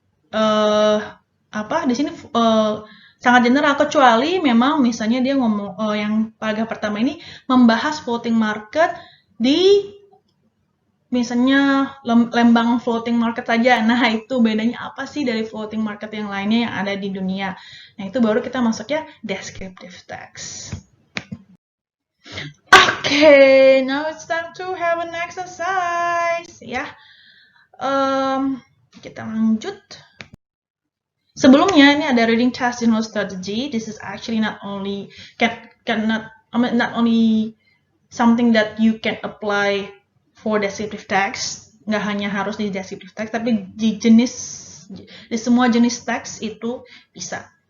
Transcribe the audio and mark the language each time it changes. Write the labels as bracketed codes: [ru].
[id] Di sini sangat general, kecuali memang misalnya dia ngomong yang paragraf pertama ini membahas floating market di misalnya lembang floating market saja. Nah, itu bedanya apa sih dari floating market yang lainnya yang ada di dunia? Nah, itu baru kita masuknya descriptive text. [en] Okay, now it's time to have an exercise. [id] Ya, kita lanjut. Sebelumnya ini ada reading task general strategy. [en] This is actually not only not only something that you can apply for descriptive text, [id] nggak hanya harus di descriptive text, tapi di semua jenis teks itu bisa.